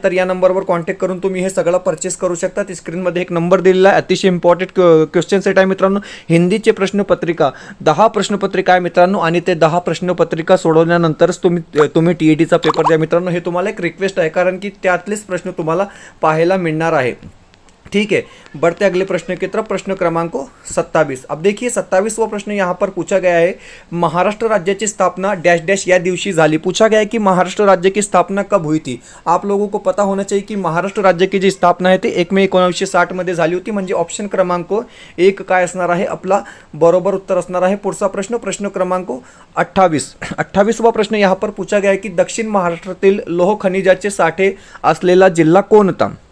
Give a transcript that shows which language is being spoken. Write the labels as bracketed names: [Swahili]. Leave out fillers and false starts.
[Marathi] तर या नंबरवर कॉन्टॅक्ट करून तुम्ही हे सगळं परचेस करू शकता. स्क्रीनमध्ये एक नंबर दिलेला आहे. अतिशय इम्पॉर्टंट क्वेश्चन सेट आहे मित्रांनो. हिंदीचे प्रश्नपत्रिका 10 प्रश्नपत्रिका आहे मित्रांनो, आणि ते 10 प्रश्नपत्रिका सोडवल्यानंतरच तुम्ही TETचा पेपर द्या मित्रांनो. हे तुम्हाला एक रिक्वेस्ट आहे, कारण की त्यातलेच प्रश्न तुम्हाला पाहायला मिळणार आहे. [Hindi] ठीक है, बढ़ते अगले प्रश्न की तरफ. प्रश्न क्रमांक 27. अब देखिए 27वां प्रश्न यहाँ पर पूछा गया है, महाराष्ट्र राज्य की स्थापना [Marathi] डैश डैश या दिवशी झाली. [Hindi] पूछा गया है कि महाराष्ट्र राज्य की स्थापना कब हुई थी. आप लोगों को पता होना चाहिए कि महाराष्ट्र राज्य की जी [Marathi] स्थापना आहे ते 1 मे 1960 मध्ये झाली होती. म्हणजे ऑप्शन क्रमांक 1 काय असणार आहे, आपला बरोबर उत्तर असणार आहे. पुढचा प्रश्न, प्रश्न क्रमांक 28वां प्रश्न [Hindi] यहाँ पर पूछा गया है की [Marathi] दक्षिण महाराष्ट्रातील लोह खनिजाचे साठे असलेला जिल्हा कोणता.